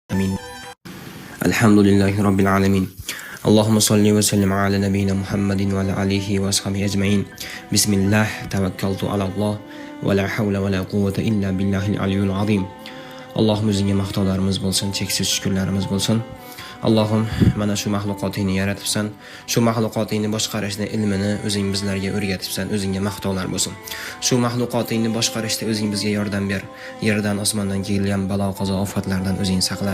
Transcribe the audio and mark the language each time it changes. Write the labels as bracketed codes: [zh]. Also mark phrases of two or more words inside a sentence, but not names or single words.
[ar] آمين. الحمد لله رب العالمين. اللهم صل وسلم على نبينا محمد وعلى آله وأصحابه أجمعين. بسم الله توكلت على الله ولا حول ولا قوة إلا بالله العلي العظيم. [uz] Allohim o'zingga maqtovlarimiz bo'lsin, cheksiz shukrlarimiz bo'lsin. Allohim, mana shu mahluqotingni yaratibsan, shu mahluqotingni boshqarishni ilmini o'zing bizlarga o'rgatibsan, o'zingga maqtovlar bo'lsin. Shu mahluqotingni boshqarishda o'zing bizga yordam ber. Yerdan, osmondan kelgan balo, qazo, ofatlardan o'zing saqla.